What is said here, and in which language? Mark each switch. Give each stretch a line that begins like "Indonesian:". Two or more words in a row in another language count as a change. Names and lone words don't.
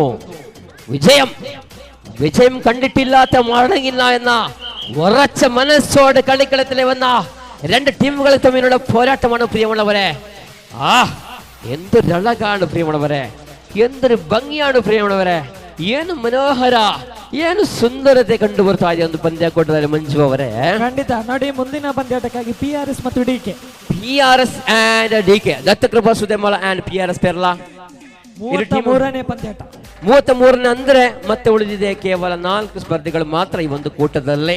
Malayalam: വിജയം വിജയം കണ്ടിട്ടില്ലാത്ത മടങ്ങില്ല എന്ന ഉറച്ച മനസ്സോടെ കളിക്കളത്തിലെ വന്ന 2 ടീമുകൾ തമ്മിലുള്ള പോരാട്ടമാണ് പ്രിയമുള്ളവരെ. എന്തൊരു അഴകാണ് പ്രിയമുള്ളവരെ, എന്തൊരു ഭംഗിയാണ് പ്രിയമുള്ളവരെ,
Kannada: ಏನು ಮನೋಹರ ಏನು ಸುಂದರತೆ ಕಂಡು ಬರ್ತಾ ಇದೆ ಒಂದು ಪಂದ್ಯಾಕೂಟದಲ್ಲಿ ಮಂಜು ಅವರೇ. ಖಂಡಿತ ನೋಡಿ ಮುಂದಿನ ಪಂದ್ಯಾಟಕ್ಕಾಗಿ PRS ಮತ್ತು DK PRS and DK ದತ್ತಕೃಪಾ ಸುದೆಂಬಳ and PRS ಪೆರ್ಲ 33ನೇ ಪಂದ್ಯಾಟ. 33ನೇ ಅಂದ್ರೆ ಮತ್ತೆ ಉಳಿದಿದೆ ಕೇವಲ 4 ಸ್ಪರ್ಧೆಗಳು ಮಾತ್ರ ಈ ಒಂದು ಕೂಟದಲ್ಲಿ.